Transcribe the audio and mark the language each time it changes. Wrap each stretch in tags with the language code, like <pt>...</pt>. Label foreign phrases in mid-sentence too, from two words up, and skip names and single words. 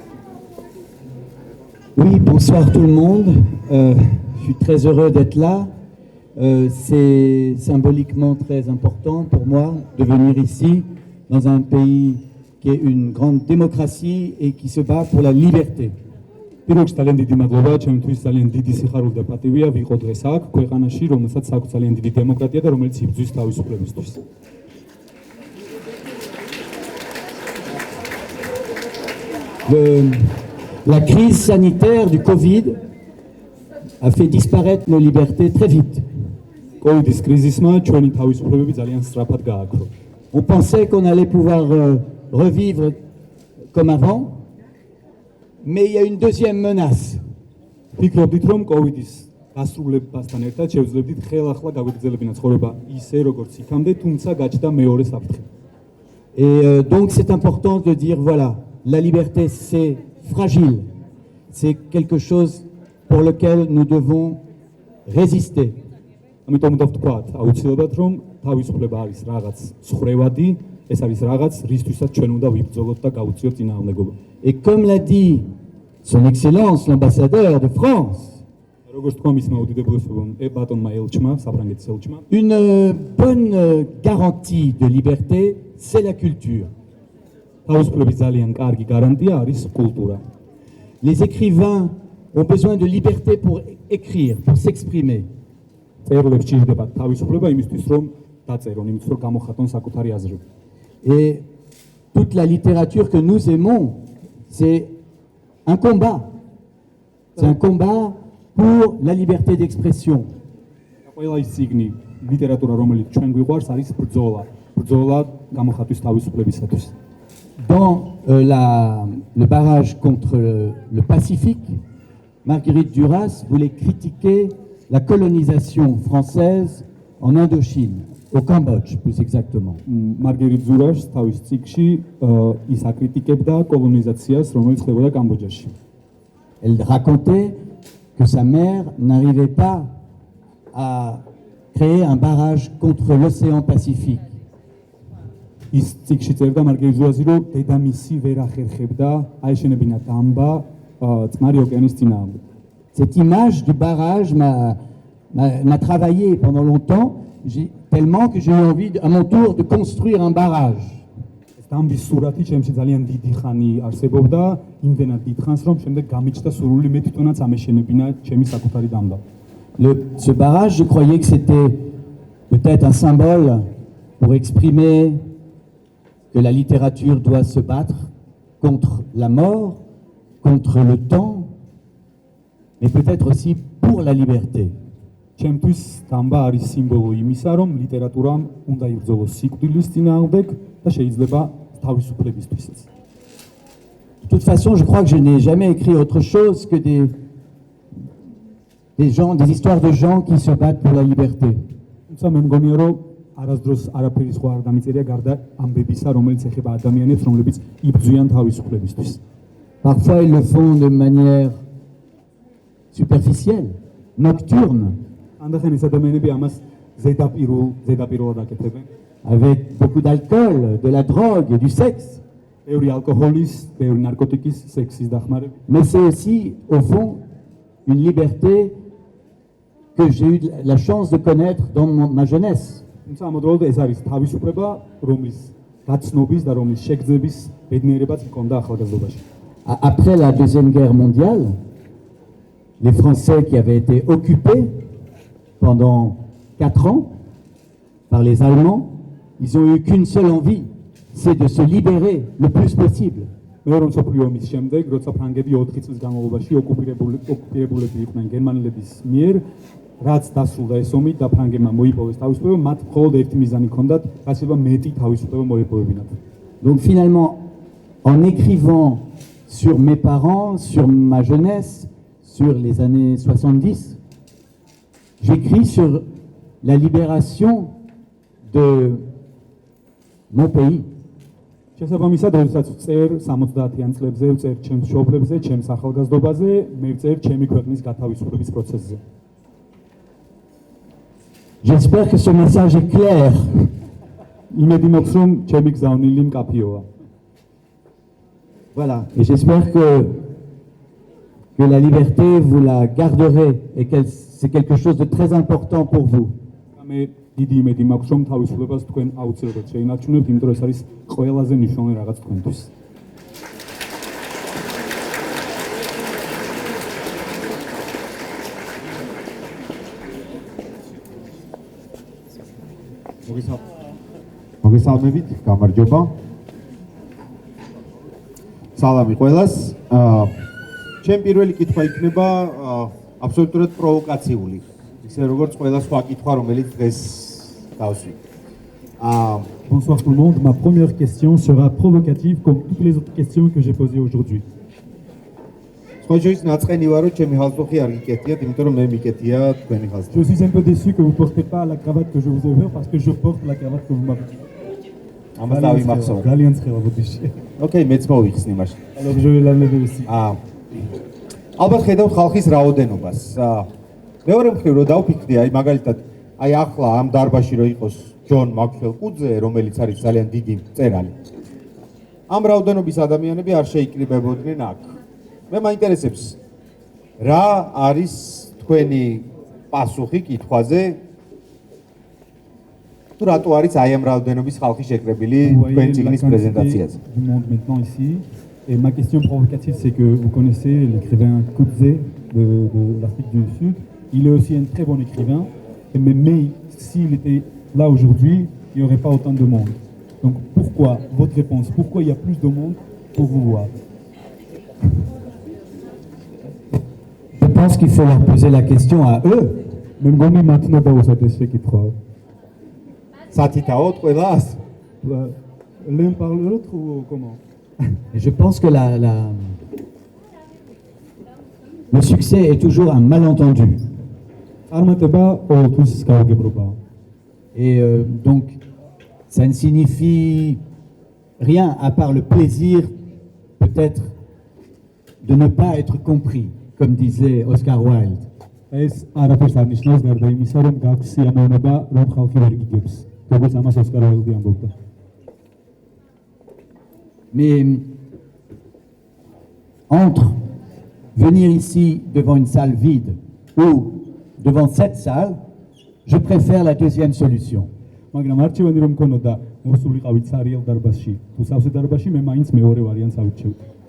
<fr>Oui, bonsoir tout le monde. Je suis très heureux d'être là. C'est symboliquement très important pour moi de venir ici, dans un pays qui est une grande démocratie et qui se bat pour la liberté.</fr> <ka>პირველში ძალიან დიდი მადლობა, ჩემთვის ძალიან დიდი სიხარული და პატივია ვიყო დღეს აქ, ქვეყანაში, რომელსაც აქვს ძალიან დიდი დემოკრატია და რომელიც იბრძვის თავისუფლებისთვის.</ka> <fr>La crise sanitaire du Covid a fait disparaître nos libertés très vite.</fr> <ka>COVID-ის კრიზისმა ჩვენი თავისუფლებები ძალიან სწრაფად გააქრო.</ka> <fr>On pensait qu'on allait pouvoir revivre comme avant, mais il y a une deuxième menace.</fr> <ka>ფიქრობდით, რომ COVID-ის დასრულებასთან ერთად შევძლებდით ხელახლა გავიგრძელებინა ცხოვრება ისე, როგორც იქამდე, თუმცა გაჩნდა მეორე საფრთხე.</ka> <fr>Et donc c'est important de dire voilà, la liberté c'est fragile, c'est quelque chose pour lequel nous devons résister.</fr> <ka>ამიტომ უნდა ვთქვათ, აუცილებლად, რომ თავისუფლება არის რაღაც ცხრევადი, ეს არის რაღაც, რისთვისაც ჩვენ უნდა ვიბრძოლოთ და გავუწიოთ წინააღმდეგობა.</ka> <fr>Et comme l'a dit son excellence l'ambassadeur de France,</fr> <ka>როგორც თქვა მისმა უდიდებულესობამ ბატონმა ელჩმა, საფრანგეთის ელჩმა,</ka> <fr>une bonne garantie de liberté, c'est la culture.</fr> <ka>თავისუფლების ძალიან კარგი გარანტია არის კულტურა.</ka> <fr>Les écrivains ont besoin de liberté pour écrire, pour s'exprimer.</fr> <ka>წერლებს ჭირდება თავისუფლება იმისთვის, რომ დაწერონ, იმისთვის, რომ გამოხატონ საკუთარი აზრები.</ka> <fr>Et toute la littérature que nous aimons, c'est un combat. C'est un combat pour la liberté d'expression.</fr> <ka>ყველა ის წიგნი, ლიტერატურა, რომელიც ჩვენ გვიყვარს, არის ბრძოლა. ბრძოლა გამოხატვის თავისუფლებისათვის.</ka> <fr>Dans le barrage contre le Pacifique, Marguerite Duras voulait critiquer la colonisation française en Indochine, au Cambodge plus exactement.</fr> <ka>მარგერიტ ზურაშ თავის წიგნში ის აკრიტიკებდა კოლონიზაციას, რომელიც ხდებოდა კამბოჯაში.</ka> <fr>Elle racontait que sa mère n'arrivait pas à créer un barrage contre l'océan Pacifique.</fr> <ka>ის წიგნში წერდა მარგერიტ ზურასი, რომ დედამისი ვერ ახერხებდა აეშენებინა დამბა წყნარი ოკეანის წინააღმდეგ.</ka> <fr>Cette image du barrage m'a travaillé pendant longtemps, tellement que j'ai eu envie à mon tour de construire un barrage.</fr> <ka>დამბის სურათი ჩემში ძალიან დიდი ხანი არსებობდა, იმდენად დიდ ხანს, რომ შემდეგ გამიჩნდა სურვილი მე თვითონაც ამეშენებინა ჩემი საკუთარი დამბა.</ka> <fr>Ce barrage, je croyais que c'était peut-être un symbole pour exprimer que la littérature doit se battre contre la mort, contre le temps, mais peut-être aussi pour la liberté.</fr> <ka>ჩემთვის დამბა არის სიმბოლო იმისა, რომ ლიტერატურამ უნდა იბრძოლოს სიკვდილის წინააღმდეგ და შეიძლება თავისუფლებისთვისაც.</ka> <fr>De toute façon, je crois que je n'ai jamais écrit autre chose que des histoires de gens qui se battent pour la liberté.</fr> <ka>თუმცა მე მგონია, რომ არასდროს არაფერი სხვა არ დამიწერია გარდა ამბებისა, რომელიც ეხება ადამიანებს, რომლებიც იბრძვიან თავისუფლებისთვის.</ka> <fr>Parfois, ils le font de manière superficielle, nocturne,</fr> <ka>ანდახან ეს ადამიანები ამას ზედაპირულად აკეთებენ.</ka> <fr>avec beaucoup d'alcool, de la drogue et du sexe.</fr> <ka>ბევრი ალკოჰოლის, ბევრი ნარკოტიკის, სექსის დახმარება.</ka> <fr>Mais c'est aussi, au fond, une liberté que j'ai eu la chance de connaître dans ma jeunesse.</fr> <ka>თუმცა ამავდროულად ეს არის თავისუფლება, რომლის გაცნობის და რომლის შეგრძნების ბედნიერებაც მქონდა ახალგაზრდობაში.</ka> <fr>Après la Deuxième Guerre mondiale, les Français qui avaient été occupés pendant 4 ans par les Allemands, ils ont eu qu'une seule envie, c'est de se libérer le plus possible.</fr> <ka>მეორე მსოფლიო ომის შემდეგ, როცა ფრანგები 4 წლის განმავლობაში ოკუპირებულები იყვნენ გერმანელების მიერ, რაც დასრულდა ეს ომი და ფრანგებმა მოიპოვეს თავისუფლება, მათ მხოლოდ ერთი მიზანი ჰქონდათ, რაც შეიძლება მეტი თავისუფლება მოეპოვებინათ.</ka> <fr>Donc finalement, en écrivant sur mes parents, sur ma jeunesse, sur les années 70, j'écris sur la libération de mon pays.</fr> <ka>შესაბამისად, როდესაც წერ 70-იან წლებზე, წერ ჩემს მშობლებზე, ჩემს ახალგაზრდობაზე, მე წერ ჩემი ქვეყნის გათავისუფლების პროცესზე.</ka> <fr>J'espère que ce message est clair.</fr> <ka>იმედი მაქვს, რომ ჩემი გზავნილი მკაფიოა.</ka> <fr>Voilà, et j'espère que la liberté, vous la garderez et que c'est quelque chose de très important pour vous.</fr> <ka>მე დიდი იმედი მაქვს, რომ თავისუფლებას თქვენ აუცილებლად შეინარჩუნებთ, იმიტომ რომ ეს არის ყველაზე მნიშვნელოვანი რაღაც თქვენთვის. მოგესალმებით, გამარჯობა. სალამი ყველას. ჩემ პირველი კითხვა იქნება აბსოლუტურად პროვოკაციული. ისე როგორც ყველა სხვა კითხვა, რომელიც დღეს დავსვით.</ka> <fr>Bonsoir tout le monde. Ma première question sera provocative comme toutes les autres questions que j'ai posées aujourd'hui.</fr> <ka>სხვა შორის ნაწყენი ვარო, ჩემი ხალხი არ გიკეთიათ, იმიტომ რომ მე მიკეთია თქვენი ხალხი.</ka> <fr>Je suis un peu déçu que vous ne portez pas la cravate que je vous ai offerte parce que je porte la cravate que vous m'avez dit.</fr> <ka>ამას დავიმახსოვრ. ძალიან ცხელა ბოდიში. ოკეი, მეც მოვიხსნი მაშინ.</ka> <fr>Alors je vais l'enlever aussi.</fr> <ka>ალბათ ხედავთ ხალხის რაოდენობას. მეორე მხრივ რომ დავფიქრდი, აი მაგალითად, აი ახლა ამ დარბაზში რო იყოს ჯონ მაქსველკუძე, რომელიც არის ძალიან დიდი მწერალი. ამ რაოდენობის ადამიანები არ შეიკრიბებოდნენ აქ. მე მაინტერესებს რა არის თქვენი პასუხი კითხვაზე თუ რატო არის აი ამ რაოდენობის ხალხი შეკრებილი თქვენ წიგნის პრეზენტაციაზე.</ka> <fr>Du monde maintenant ici. Et ma question provocative, c'est que vous connaissez l'écrivain Kudze de l'Afrique du Sud. Il est aussi un très bon écrivain. Mais s'il était là aujourd'hui, il n'y aurait pas autant de monde. Donc pourquoi, votre réponse, pourquoi il y a plus de monde pour vous voir? Je pense qu'il faut leur poser la question à eux. Même quand on maintenant pas où ça t'est qui trouve.</fr> <ka>სათითაო ყველას?</ka> <fr>L'un par l'autre ou comment? Et je pense que le succès est toujours un malentendu. Et donc, ça ne signifie rien à part le plaisir, peut-être, de ne pas être compris, comme disait Oscar Wilde.</fr> <ka>ეს არაფერს არ ნიშნავს გარდა იმისა, რომ გაქვს სიამოვნება, რომ ხალხი ვერ გიგებს. როგორც ამას ოსკარ უაილდი ამბობდა.</ka> <fr>Mais entre venir ici devant une salle vide ou devant cette salle, je préfère la deuxième solution.</fr> <ka>მაგრამ არჩევანი რომ მქონოდა მოსულიყავით სარიელ დარბაზში, თუ სავსე დარბაზში, მე მაინც მეორე ვარიანტს ავირჩევდი.</ka>